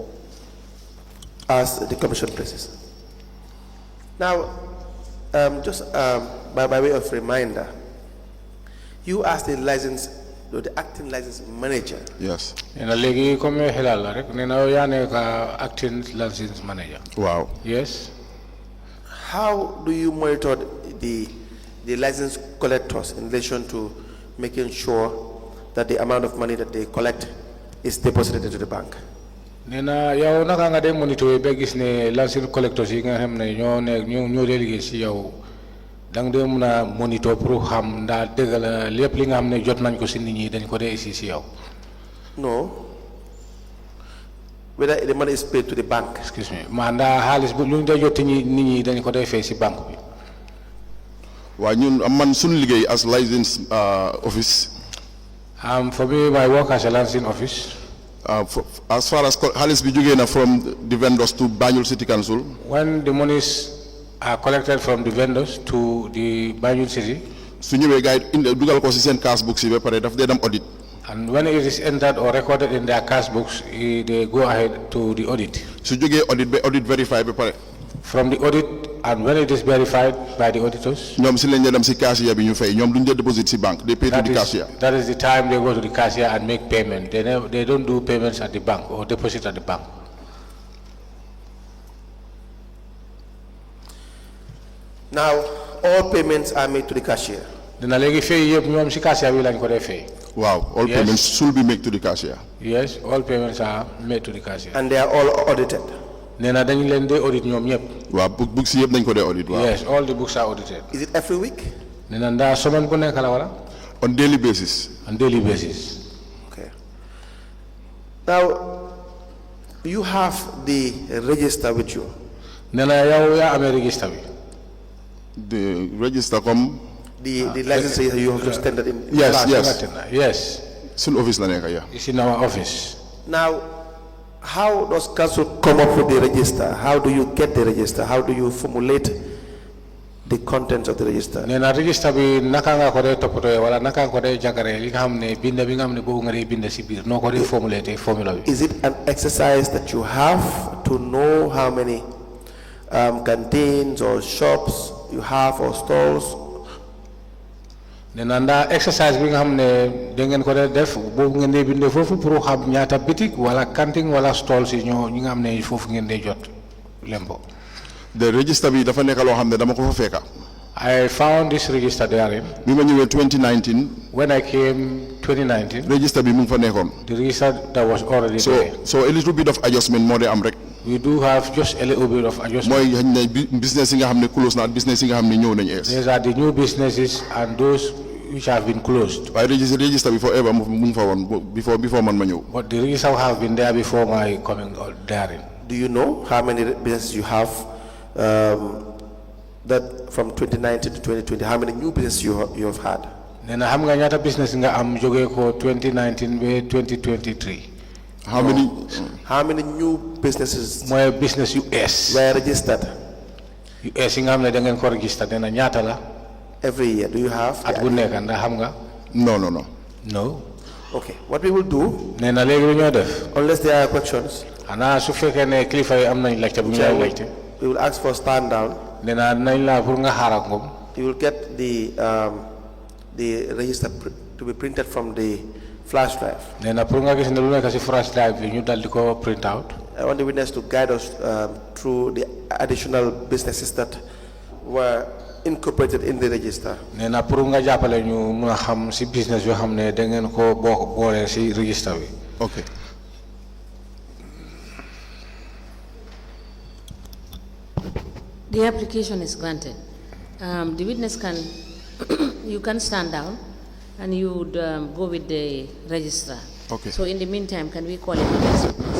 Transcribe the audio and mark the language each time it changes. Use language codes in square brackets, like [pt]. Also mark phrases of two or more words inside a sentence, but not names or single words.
[en] As the commission places. Now, just by way of reminder, you asked the acting license manager. Yes. [wo] Nena legi comme helal la rek nena ya ka [en] acting license manager. [wo] Wow. [en] Yes. How do you monitor the license collectors in relation to making sure that the amount of money that they collect is deposited into the bank? [wo] Nena yow naka nga dem monitor be gis ne [en] license collectors [wo] yi nga xamne ñoo délégué ci yow dang de mëna monitor pour xam nda deugal lepp li nga xamne jot nañ ko ci nit ñi dañ ko dé ici ci yow. [en] No. Whether the money is paid to the bank. Excuse me. [wo] Ma nda xaliss bu ñu day jot nit ñi dañ ko dé fay ci banque bi. Wa ñun man suñu liggéey [en] as license office. For me, my work as a licensing office. As far as [wo] xaliss bi jógé na [en] from the vendors to Banjul City Council. When the monies are collected from the vendors to the Banjul City. [wo] Su ñëwé gaay dugal ko ci sen cash books yi ba paré daf dé dem audit. [en] And when it is entered or recorded in their cash books, they go ahead to the audit. [wo] Su jógé audit verify ba paré. [en] From the audit, and when it is verified by the auditors, [wo] ñom ci lañ dem ci cashier bi ñu fay ñom duñ deposit ci bank, [en] they pay to the cashier. That is the time they go to the cashier and make payment. They don't do payments at the bank or deposit at the bank. Now, all payments are made to the cashier. Wow, all payments should be made to the cashier. Yes, all payments are made to the cashier. And they are all audited. [wo] Wow, books yep dañ ko dé audit. Wow. [en] Yes, all the books are audited. Is it every week? On daily basis. On daily basis. Okay. Now, you have the register with you. The register come. The license you have just tendered in. Yes. [wo] Sun office la nekk, [en] yeah. It's in our office. Now, how does council come up with the register? How do you get the register? How do you formulate the contents of the register? [wo] Nena register bi naka nga ko de topoto wala naka ko de jagare li nga xamne binda bi nga xamne bo nga binda ci bir noko de [en] formulate formula [wo] bi. [en] Is it an exercise that you have to know how many canteens or shops you have or stalls? [wo] Nena nda exercise bi nga xamne de ngeen ko de def bo ngeen de binde fofu pour xam ñaata boutique wala canteen wala stall ci ñoo ñi nga xamne fofu ngeen de jot lembo. The register bi dafa nekk loo xam ne dama ko fa fekka. [en] I found this register there. [wo] bi ma ñëwee 2019. [en] When I came 2019. [wo] register bi mu ngi fa nekkoon. [en] The register that was already there. So a little bit of adjustment [wo] moo de am rek. [en] We do have just a little bit of adjustment. [wo] mooy xëy na business yi nga xam ne close na business yi nga xam ne ñëw nañu ees. [en] These are the new businesses and those which have been closed. [wo] waaye register bi forever mu ngi fa woon before man ma ñëw. [en] But the register have been there before my coming therein. Do you know how many businesses you have? That from 2019 to 2020, how many new businesses you have had? [wo] Nena xam nga ñaata business nga am jóge ko 2019 be 2023. [en] How many new businesses? [wo] Mooy business US. [en] Were registered. [wo] US yi nga xam ne da ngeen ko register nena ñaata la? [en] Every year, do you have? [wo] At bu nekk ndax xam nga? [en] No. Okay, what we will do? [wo] Nena léegi lu ñoo def. [en] Unless there are questions. [wo] Xanaa su fekkee ne kilifa yi am nañ laajte bu ñu lay laajte. [en] We will ask for stand down. [wo] Nena nañ la pour nga xaar ak moom. [en] You will get the register to be printed from the flash drive. [wo] Nena pour nga gis ne lu nekk ci flash drive bi ñu dal di ko [en] print out. I want the witness to guide us through the additional businesses that were incorporated in the register. [wo] Nena pour nga jàppale ñu mun a xam ci business yoo xam ne da ngeen ko boole ci register bi. [en] Okay. The application is granted. The witness you can stand down and you would go with the registrar. Okay. So in the meantime, can we call him the next witness?